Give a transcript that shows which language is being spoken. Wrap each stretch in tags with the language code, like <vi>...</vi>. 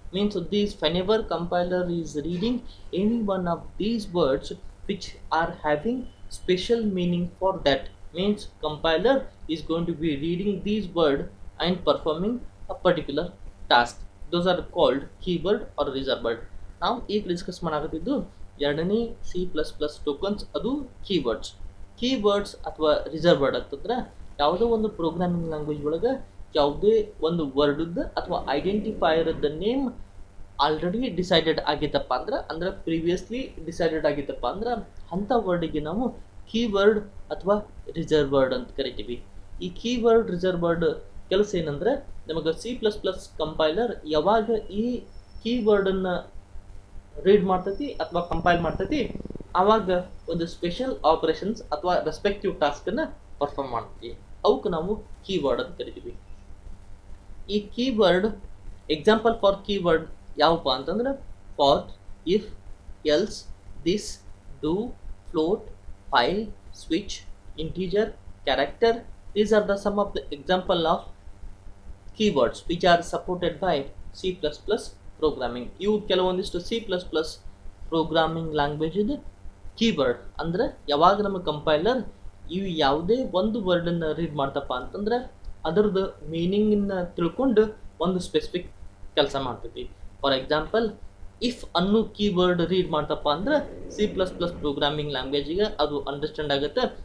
<en>Means these, whenever compiler is reading any one of these words which are having special meaning for that, means compiler is going to be reading these words and performing a particular task. Those are called keyword or reserved word.</en> <kn>ನಾವು ಈಗ discuss ಮಾಡಾಕತ್ತಿದ್ದು ಎರಡನೇ C++ tokens, ಅದು keywords ಅಥವಾ reserve word ಅಂತಂದ್ರೆ ಯಾವುದೋ ಒಂದು programming language ಒಳಗೆ ಯಾವುದೇ ಒಂದು ವರ್ಡ್ದ ಅಥವಾ ಐಡೆಂಟಿಫೈಯರ್ದ ನೇಮ್ ಆಲ್ರೆಡಿ ಡಿಸೈಡೆಡ್ ಆಗಿತ್ತಪ್ಪ ಅಂದ್ರೆ ಪ್ರೀವಿಯಸ್ಲಿ ಡಿಸೈಡೆಡ್ ಆಗಿತ್ತಪ್ಪ ಅಂದ್ರೆ ಅಂಥ ವರ್ಡಿಗೆ ನಾವು ಕೀವರ್ಡ್ ಅಥವಾ ರಿಸರ್ವ್ ವರ್ಡ್ ಅಂತ ಕರಿತೀವಿ. ಈ ಕೀವರ್ಡ್ ರಿಸರ್ವ್ ವರ್ಡ್ ಕೆಲಸ ಏನಂದ್ರೆ ನಮಗೆ ಸಿ ಪ್ಲಸ್ ಪ್ಲಸ್ ಕಂಪೈಲರ್ ಯಾವಾಗ ಈ ಕೀವರ್ಡನ್ನು ರೀಡ್ ಮಾಡ್ತೈತಿ ಅಥವಾ ಕಂಪೈಲ್ ಮಾಡ್ತೈತಿ ಆವಾಗ ಒಂದು ಸ್ಪೆಷಲ್ ಆಪರೇಷನ್ಸ್ ಅಥವಾ ರೆಸ್ಪೆಕ್ಟಿವ್ ಟಾಸ್ಕನ್ನು ಪರ್ಫಾರ್ಮ್ ಮಾಡ್ತೀವಿ. ಅವಕ್ಕೆ ನಾವು ಕೀವರ್ಡ್ ಅಂತ ಕರಿತೀವಿ. ಈ ಕೀವರ್ಡ್ ಎಕ್ಸಾಂಪಲ್ ಫಾರ್ ಕೀವರ್ಡ್ ಯಾವಪ್ಪ ಅಂತಂದ್ರೆ for, if, else, this, do, float, file, switch, integer, character.</kn> <en>These are the some of the example of keywords which are supported by C++ programming.</en> <kn>ಇವು ಕೆಲವೊಂದಿಷ್ಟು C++ programming language ಇದು keyword. ಅಂದ್ರೆ ಯಾವಾಗ ನಮ್ಮ compiler ಇವು ಯಾವುದೇ ಒಂದು ವರ್ಡನ್ನು ರೀಡ್ ಮಾಡ್ತಪ್ಪ ಅಂತಂದ್ರೆ ಅದರದ್ದು ಮೀನಿಂಗನ್ನ ತಿಳ್ಕೊಂಡು ಒಂದು ಸ್ಪೆಸಿಫಿಕ್ ಕೆಲಸ ಮಾಡ್ತೈತಿ. ಫಾರ್ ಎಕ್ಸಾಂಪಲ್, ಇಫ್ ಅನ್ನೋ ಕೀವರ್ಡ್ ರೀಡ್ ಮಾಡ್ತಪ್ಪ ಅಂದ್ರೆ C++ ಪ್ರೋಗ್ರಾಮಿಂಗ್ ಲ್ಯಾಂಗ್ವೇಜಿಗೆ ಅದು ಅಂಡರ್ಸ್ಟ್ಯಾಂಡ್ ಆಗುತ್ತೆ.</kn>